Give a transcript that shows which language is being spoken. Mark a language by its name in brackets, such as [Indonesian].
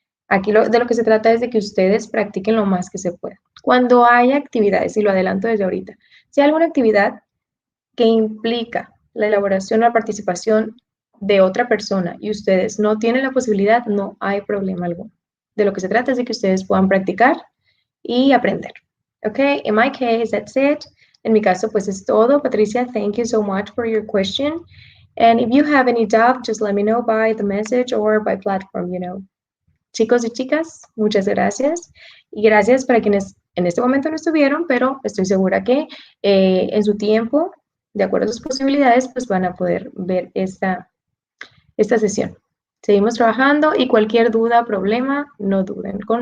[Spanish] Aquí de lo que se trata es de que ustedes practiquen lo más que se pueda. Cuando haya actividades, y lo adelanto desde ahorita, si hay alguna actividad que implica la elaboración o la participación de otra persona y ustedes no tienen la posibilidad, no hay problema alguno. De lo que se trata es de que ustedes puedan practicar y aprender. [English] Okay, in my case, that's it. En mi caso, pues es todo. Patricia, thank you so much for your question. And if you have any doubt, just let me know by the message or by platform, you know. [Spanish] Chicos y chicas, muchas gracias. Y gracias para quienes en este momento no estuvieron, pero estoy segura que en su tiempo, de acuerdo a sus posibilidades, pues van a poder ver esta sesión. Seguimos trabajando y cualquier duda, problema, no duden.